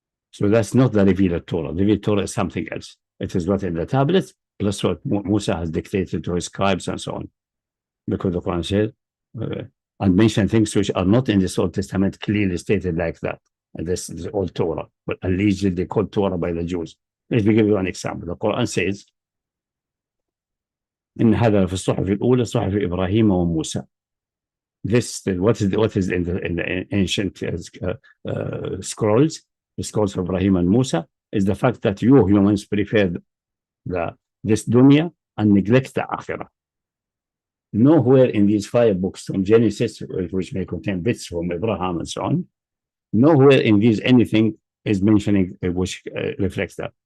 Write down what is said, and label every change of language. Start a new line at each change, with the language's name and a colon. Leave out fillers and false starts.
English: So that's not the revealed Torah. The revealed Torah is something else. It is what in the tablets, plus what Musa has dictated to his scribes and so on. Because the Quran says, and mention things which are not in the Old Testament clearly stated like that. And this is the old Torah, but allegedly called Torah by the Jews. Let me give you an example. The Quran says,
Arabic: إن هذا في الصحف الأولى صحف إبراهيم وموسى.
English: This, what is in the ancient scrolls, the scrolls of Ibrahim and Musa, is the fact that you humans prefer this dunya and neglect the akhirah. Nowhere in these 5 books from Genesis, which may contain bits from Abraham and so on, nowhere in these anything is mentioning which reflects that.